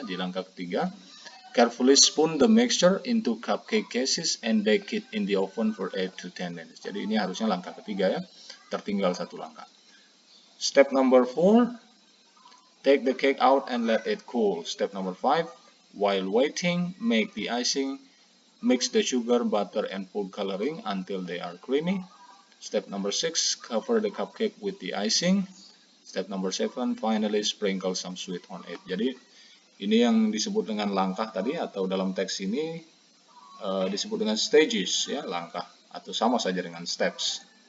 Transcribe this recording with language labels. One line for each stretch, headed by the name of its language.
Indonesian: Di langkah ketiga,
English: carefully spoon the mixture into cupcake cases and bake it in the oven for 8 to 10 minutes.
Indonesian: Jadi ini harusnya langkah ketiga ya. Tertinggal satu langkah.
English: Step number 4, take the cake out and let it cool. Step number 5, while waiting, make the icing, mix the sugar, butter, and food coloring until they are creamy. Step number 6, cover the cupcake with the icing. Step number 7, finally sprinkle some sweet on it.
Indonesian: Jadi ini yang disebut dengan langkah tadi, atau dalam teks ini disebut dengan stages ya, langkah, atau sama saja dengan steps.